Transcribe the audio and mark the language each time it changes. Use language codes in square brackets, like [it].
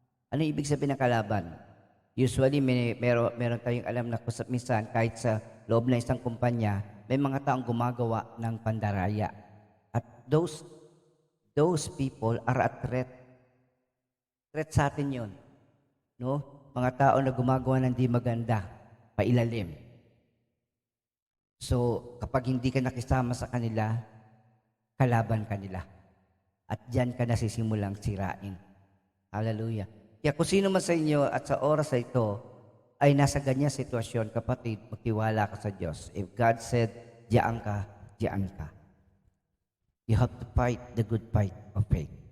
[tl] Ano ibig sabihin ng kalaban? Usually, meron tayong alam na minsan kahit sa loob ng isang kumpanya, may mga taong gumagawa ng pandaraya. [en] At those people are a threat. [tl] Threat sa atin yun. No? Mga tao na gumagawa ng di maganda, pailalim. So, kapag hindi ka nakisama sa kanila, kalaban kanila. At diyan ka nasisimulang sirain. Hallelujah. Kaya kung sino man sa inyo at sa oras na ito ay nasa ganyan sitwasyon, kapatid, magtiwala ka sa Diyos. [en] If God said, [tl] diyan ka, diyan ka. [en] You have to fight the good fight of faith.